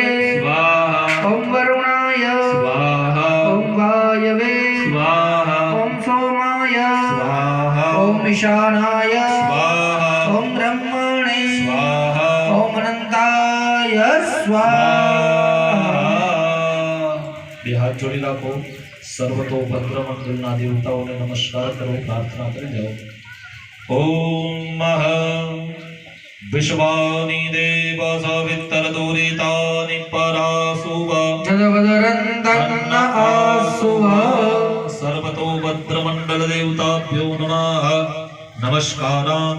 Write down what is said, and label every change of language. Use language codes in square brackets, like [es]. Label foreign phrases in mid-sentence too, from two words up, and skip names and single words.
[sa] स्वाहा ओम वरुणाय स्वाहा ओम वायवे स्वाहा ओम सोमाय स्वाहा ओम ईशानाय स्वाहा ओम ब्रह्मणे स्वाहा ओम अनंताय स्वाहा [gu] બે હાથ જોડી રાખો સર્વતો ભદ્ર મંગલના દેવતાઓને નમસ્કાર કરો પ્રાર્થના કરી જાઓ [sa] ओम विश्वानि देव सवितरदुरितानि परासुव जगवदरन्तन्न आसुव सर्वतो भद्रमण्डल सकल देवताभ्यो नमः नमस्कारान्